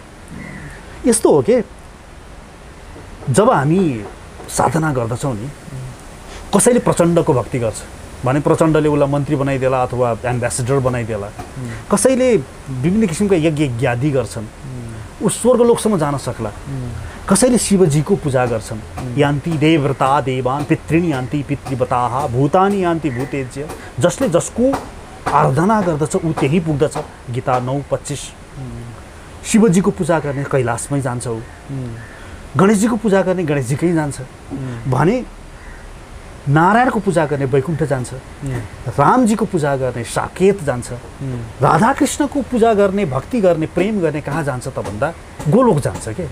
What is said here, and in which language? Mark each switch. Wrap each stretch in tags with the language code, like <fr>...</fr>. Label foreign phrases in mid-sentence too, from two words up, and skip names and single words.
<ne>यस्तो हो कि जब हामी साधना गर्दछौँ नि, कसैले प्रचण्डको भक्ति गर्छ भने प्रचण्डले उसलाई मन्त्री बनाइदेला अथवा एम्बेसेडर बनाइदेला। कसैले विभिन्न किसिमका यज्ञ यज्ञादि गर्छन्, ऊ स्वर्गलोकसम्म जान सक्ला। कसैले शिवजीको पूजा गर्छन्,</ne> <sa>यान्ति देवव्रता देवान् पितृणी यान्ति पितृवताः भूतानि यान्ति भूतेज्य।</sa> <ne>जसले जसको आराधना गर्दछ ऊ त्यही पुग्दछ। गीता 9:25। शिवजीको पूजा गर्ने कैलाशमै जान्छ ऊ, गणेशजीको पूजा गर्ने गणेशजीकै जान्छ भने नारायणको पूजा गर्ने वैकुण्ठ जान्छ, रामजीको पूजा गर्ने साकेत जान्छ, राधाकृष्णको पूजा गर्ने भक्ति गर्ने प्रेम गर्ने कहाँ जान्छ त भन्दा गोलोक जान्छ के।</ne>